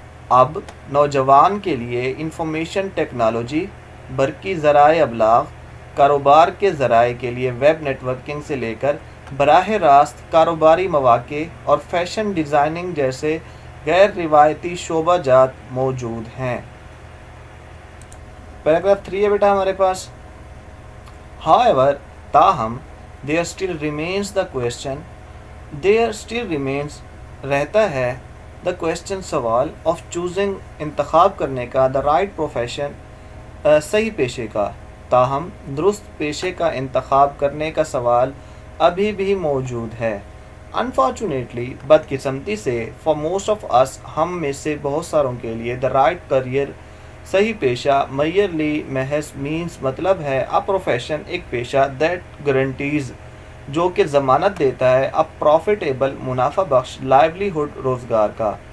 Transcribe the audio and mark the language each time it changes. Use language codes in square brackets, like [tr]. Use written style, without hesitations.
[ur] اب نوجوان کے لیے انفارمیشن ٹیکنالوجی, برقی ذرائع ابلاغ, کاروبار کے ذرائع کے لیے ویب نیٹ ورکنگ سے لے کر براہ راست کاروباری مواقع اور فیشن ڈیزائننگ جیسے غیر روایتی شعبہ جات موجود ہیں. پیراگراف 3 ہے بیٹا ہمارے پاس. [en] However, [ur] تاہم, [en] there still remains the question, there still remains, [ur] رہتا ہے, [en] the question, [ur] سوال, [en] of choosing, [ur] انتخاب کرنے کا, [en] the right profession, [ur] صحیح پیشے کا. تاہم درست پیشے کا انتخاب کرنے کا سوال ابھی بھی موجود ہے. [en] Unfortunately, [ur] بدقسمتی سے, [en] for most of us, [ur] ہم میں سے بہت ساروں کے لیے, [en] the right career, [ur] صحیح پیشہ, [en] merely, [ur] محض, [en] means, [ur] مطلب ہے, [en] a profession, [ur] ایک پیشہ, [en] that guarantees, [ur] جو کہ ضمانت دیتا ہے, [en] a profitable, [ur] منافع بخش, [en] livelihood, [ur] روزگار کا.